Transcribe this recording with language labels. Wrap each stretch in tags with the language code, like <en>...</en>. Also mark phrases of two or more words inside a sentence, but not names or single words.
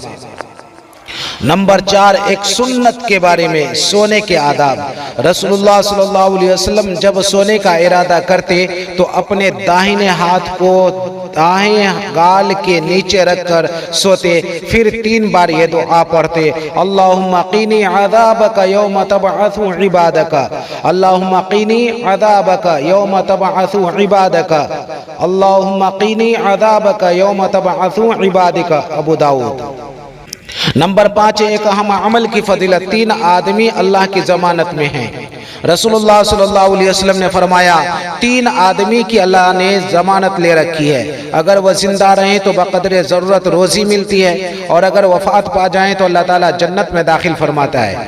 <ur>نمبر 4، ایک سنت کے بارے میں سونے کے آداب۔ رسول اللہ</ur> <ar>صلی اللہ علیہ وسلم</ar> <ur>جب سونے کا ارادہ کرتے تو اپنے داہنے ہاتھ کو دائیں گال کے نیچے رکھ کر سوتے، پھر 3 بار یہ دعا پڑھتے،</ur> <ar>اللہم قینی عذابک یوم تبعث عبادک، اللہم قینی عذابک یوم تبعث عبادک، اللہم قینی عذابک یوم تبعث عبادک۔</ar> <ur>ابو داؤد۔ نمبر 5، ایک اہم عمل کی فضیلت۔ 3 آدمی اللہ کی ضمانت میں ہیں۔ رسول اللہ</ur> <ar>صلی اللہ علیہ وسلم</ar> <ur>نے فرمایا، 3 آدمی کی اللہ نے ضمانت لے رکھی ہے، اگر وہ زندہ رہیں تو بقدر ضرورت روزی ملتی ہے اور اگر وفات پا جائیں تو اللہ تعالیٰ جنت میں داخل فرماتا ہے۔</ur>